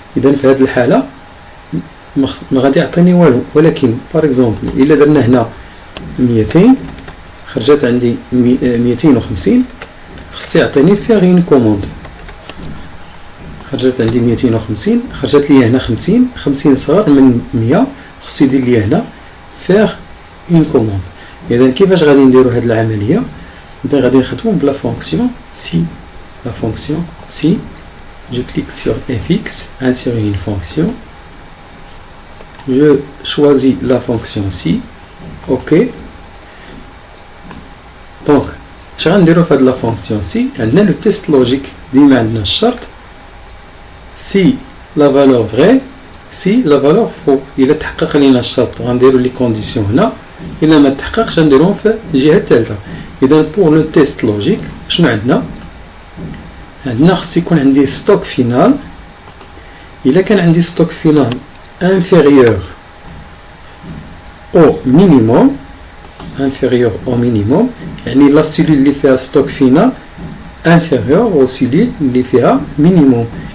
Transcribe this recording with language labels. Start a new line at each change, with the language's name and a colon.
Arabic: اذا في هذه الحاله ما غادي يعطيني والو، ولكن باغ اكزومبل الا درنا هنا 200 خرجت عندي 250 خص يعطيني فيغ اون كوموند. خرجت عندي 250 خرجت لي هنا 50 صغر من 100 خص يدير لي هنا فيغ اون كوموند. اذا كيفاش غادي نديرو هذه العمليه؟ اذا غادي نخدمو بلا فونكسيون سي.
French: لا فونكسيون سي je clique sur fx, insérer une fonction, je choisis la fonction si, ok. Donc je vais dire de la fonction si, on a le test logique
Arabic: ديما عندنا الشرط
French: si la valeur vraie, si la valeur faux.
Arabic: إلا تحقق لنا الشرط غنديرو لي كونديسيون هنا، إلا ما تحققش غنديروهم في الجهة الثالثة. إذا
French: pour le test logique
Arabic: شنو عندنا؟ عندنا خص يكون عندي ستوك فينال. إلا كان عندي ستوك فينال
French: inférieur au minimum، inférieur au minimum
Arabic: يعني لا سيلول اللي فيها ستوك فينال inférieur au سيلول اللي فيها minimum.